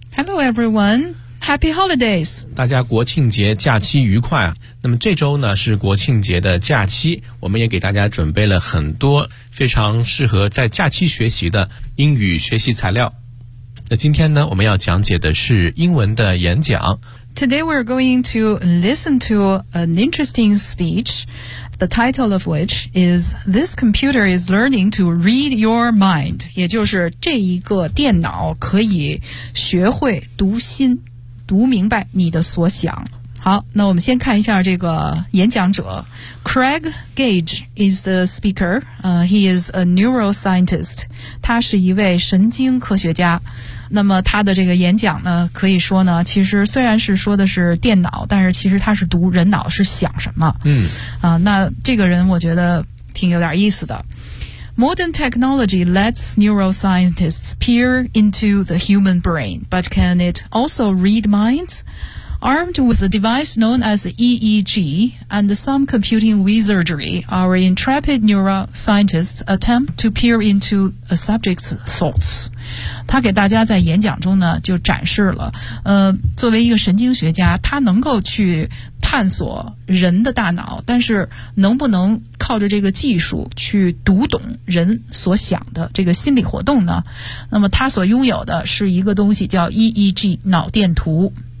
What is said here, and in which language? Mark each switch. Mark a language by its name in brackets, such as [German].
[English] Hello everyone, Happy holidays， [Chinese] 大家国庆节假期愉快。那么这周呢是国庆节的假期，我们也给大家准备了很多非常适合在假期学习的英语学习材料。那今天呢我们要讲解的是英文的演讲。 [English] Today we're going to listen to an interesting speech, the title of which is This Computer is Learning to Read Your Mind. [Chinese] 也就是这一个电脑可以学会读心，读明白你的所想。好，那我们先看一下这个演讲者。 [English] Craig Gage is the speaker. He is a neuroscientist. [Chinese] 他是一位神经科学家。那么他的这个演讲呢，可以说呢，其实虽然是说的是电脑，但是其实他是读人脑是想什么。那这个人我觉得挺有点意思的。 [English] Modern technology lets neuroscientists peer into the human brain, but can it also read minds? Armed with a device known as EEG and some computing wizardry, our intrepid neuroscientists attempt to peer into a subject's thoughts. [Chinese] 他给大家在演讲中呢就展示了，作为一个神经学家，他能够去探索人的大脑，但是能不能靠着这个技术去读懂人所想的这个心理活动呢？那么他所拥有的是一个东西叫 EEG 脑电图。